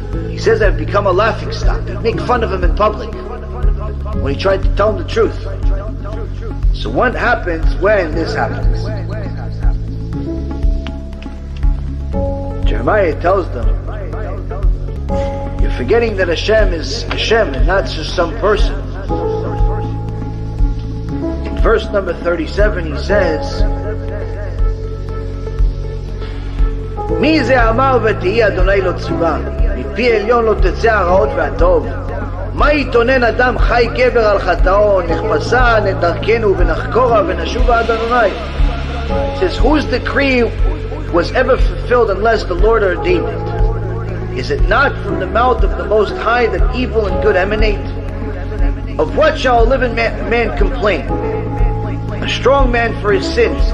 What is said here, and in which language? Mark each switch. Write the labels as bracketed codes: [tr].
[en] He says I've become a laughing stock. They make fun of Him in public when He tried to tell them the truth. So what happens when this happens? Jeremiah tells them, you're forgetting that Hashem is Hashem and not just some person. In verse number 37 he says, [he] מי זה אמר ותהי אדוני לא צורה, מפי עליון לא תצא הרעות והטוב. מה יתונן אדם חי גבר על חטאו, נחפשה נדרכנו ונחקורה ונשובה עד אדוני. [en] It says, whose decree was ever fulfilled unless the Lord ordained it? Is it not from the mouth of the Most High that evil and good emanate? Of what shall a living man complain? A strong man for his sins.